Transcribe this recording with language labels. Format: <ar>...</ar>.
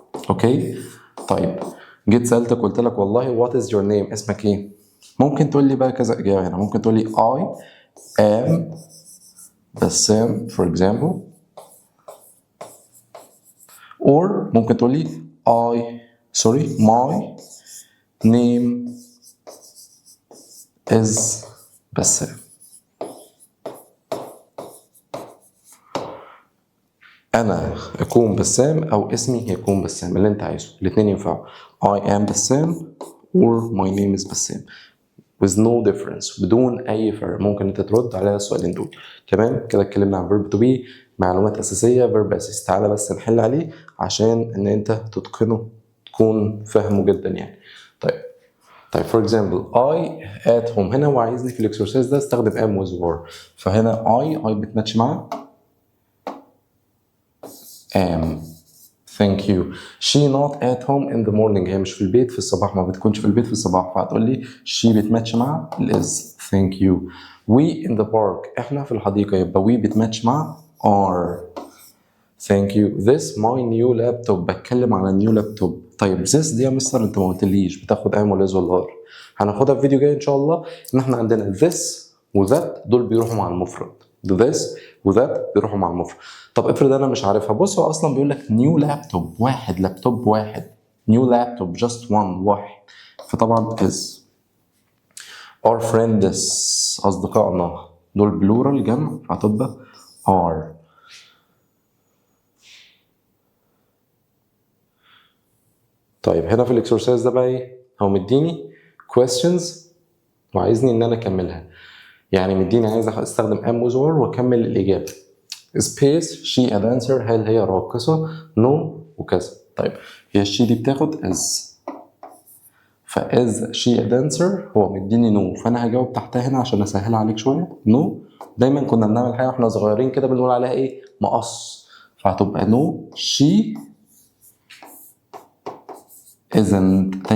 <ar>اوكي طيب جيت سألتك قلت لك والله</ar> <en>what is your name؟</en> <ar>اسمك ايه؟ ممكن تقول لي بقى كذا إجابة هنا، ممكن تقول لي I am بسام for example، or ممكن تقول لي</ar> <en>my name is بسام.</en> <ar>أنا أكون بسام أو اسمي يكون بسام، اللي أنت عايزه، الاتنين ينفعوا.</ar> <en>I am بسام or my name is بسام with no difference،</en> <ar>بدون أي فرق. ممكن أنت ترد على السؤالين دول. تمام كده اتكلمنا عن verb to be، معلومات أساسية verb أساسي. تعالى بس نحل عليه عشان إن أنت تتقنه، تكون فاهمه جدا يعني. طيب for example</ar> <en>I at home،</en> <ar>هنا هو عايزني في الاكسرسايز ده استخدم am with were، فهنا I بتماتش مع am.</ar> <en>thank you. she not at home in the morning،</en> <ar>هي مش في البيت في الصباح، ما بتكونش في البيت في الصباح، فهتقول لي she بتماتش مع is.</ar> <en>thank you. we in the park،</en> <ar>احنا في الحديقة، يبقى we بتماتش مع are.</ar> <en>thank you. this my new laptop،</en> <ar>بتكلم على</ar> <en>new laptop.</en> <ar>طيب this دي يا مستر انت ما قلتليش بتاخد am ولا is ولا are؟ هناخدها في فيديو جاي ان شاء الله. ان احنا عندنا this و that دول بيروحوا مع المفرد، this و that بيروحوا مع المفرد. طب افرض انا مش عارفها، بص هو اصلا بيقول لك نيو لابتوب واحد، لابتوب واحد، نيو لابتوب just one، واحد، فطبعا is.</ar> <en>our friends</en> <ar>اصدقائنا دول بلورال جمع، فهتبقى are. طيب هنا في الاكسرسايز ده بقى ايه؟ هو مديني questions وعايزني ان انا اكملها، يعني مديني عايز استخدم am with were واكمل الاجابه.</ar> <en>space she a dancer،</en> <ar>هل هي راقصة؟</ar> <en>no وكذا.</en> <ar>طيب هي she دي بتاخد is، فis she a dancer هو مديني no، فأنا هجاوب تحتها هنا عشان أسهل عليك شوية no. دايما كنا بنعمل حاجة واحنا صغيرين كده بنقول عليها إيه؟ مقص، فهتبقى</ar> <en>no she isn't.</en>